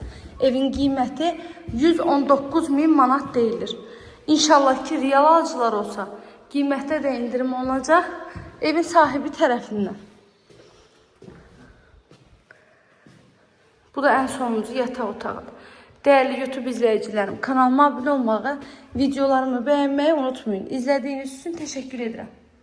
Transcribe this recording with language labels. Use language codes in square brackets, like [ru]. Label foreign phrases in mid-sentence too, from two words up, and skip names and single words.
[az] Evin qiyməti 119.000 manat deyilir. İnşallah ki, real alıcılar olsa, qiymətdə də indirim olacaq evin sahibi tərəfindən. Bu da ən sonuncu yataq otağıdır. [tr] Değerli YouTube izleyicilerim, kanalıma abone olmağı, videolarımı beğenmeyi unutmayın. İzlediğiniz için teşekkür ederim.